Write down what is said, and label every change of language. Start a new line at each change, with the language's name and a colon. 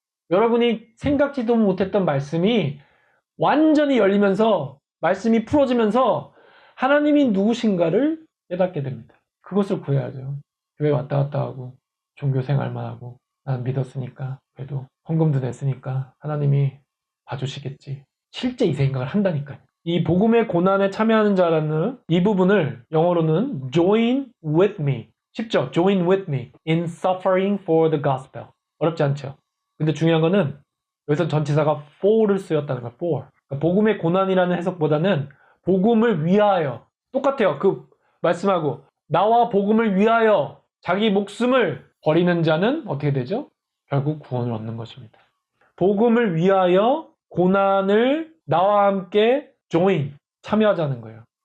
Korean: 여러분이 생각지도 못했던 말씀이 완전히 열리면서 말씀이 풀어지면서 하나님이 누구신가를 깨닫게 됩니다. 그것을 구해야죠. 교회 왔다 갔다 하고 종교 생활만 하고 난 믿었으니까 그래도 헌금도 냈으니까 하나님이 봐주시겠지. 실제 이 생각을 한다니까요. 이 복음의 고난에 참여하는 자라는 이 부분을 영어로는
English: join with me.
Korean: 쉽죠?
English: join with me in suffering for the gospel.
Korean: 어렵지 않죠? 근데 중요한 거는 여기서 전치사가 for를 쓰였다는 거야.
English: for.
Korean: 그러니까 복음의 고난이라는 해석보다는 복음을 위하여. 똑같아요. 그 말씀하고 나와 복음을 위하여 자기 목숨을 버리는 자는 어떻게 되죠? 결국 구원을 얻는 것입니다. 복음을 위하여 고난을 나와 함께 join, 참여하자는 거예요.